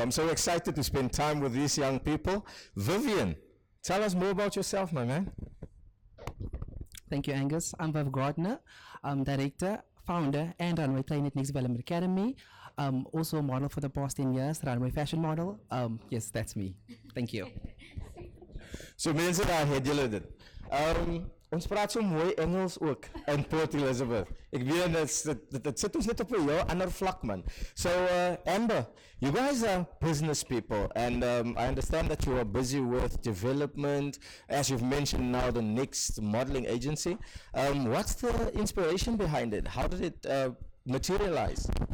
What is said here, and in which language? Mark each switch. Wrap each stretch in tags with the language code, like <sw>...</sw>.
<en>I'm so excited to spend time with these young people. Vivian, tell us more about yourself, my man. Thank you, Angus. I'm Vivian Gardner. I'm director, founder, and runway trainer at Next Development Academy. Also a model for the past 10 years, runway fashion model. Yes, that's me. Thank you.</en> <af>So mense daar het julle dit. Ons praat so mooi Engels ook in Port Elizabeth. Ek weet dit sit ons net op 'n heel ander vlak, man.</af> <en>So Amber, you guys are business people and I understand that you are busy with development, as you've mentioned now, the Next modeling agency. What's the inspiration behind it? How did it materialize?</en>